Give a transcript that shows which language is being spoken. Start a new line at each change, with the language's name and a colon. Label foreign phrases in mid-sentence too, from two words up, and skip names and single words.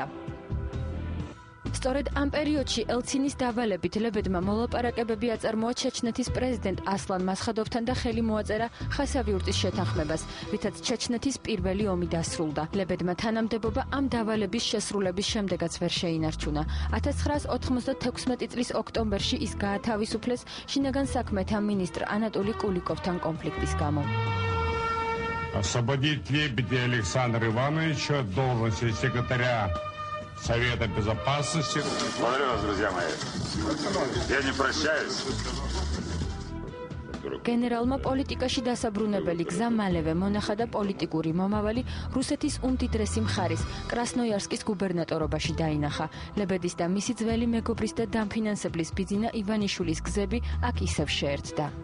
Georgian: სწორედ ამ პერიოდში ელცინის დავალებით ლებედმა მოლაპარაკებები აწარმოა ჩეჩნეთის პრეზიდენტ ასლან მასხადოვთან და ხელი მოაწერა ხასავიურტის შეთანხმებას, რითაც ჩეჩნეთის პირველი ომი დასრულდა. ლებედმა თანამდებობა ამ დავალების შესრულების შემდეგაც ვერ შეინარჩუნა. 1996 წლის ოქტომბერში ის გაათავისუფლეს შინაგან საქმეთა მინისტრ ანატოლი კულიკოვთან კონფლიქტის გამო.
Russian: Освободить Лебедя Александра Ивановича от должности секретаря Совета Безопасности. Благодарю вас, друзья мои. Я не прощаюсь.
Georgian: გენერალმა პოლიტიკაში დასაბრუნებელი გზა მალევე მონახა და პოლიტიკური მომავალი რუსეთის უმდიდრესი მხარის კრასნოიარსკის გუბერნატორობაში დაინახა. ლებედის და მისი ძველი მეგობრის და დამფინანსებლის ბიძინა ივანიშვილის გზები აქ ისევ შეერთდა.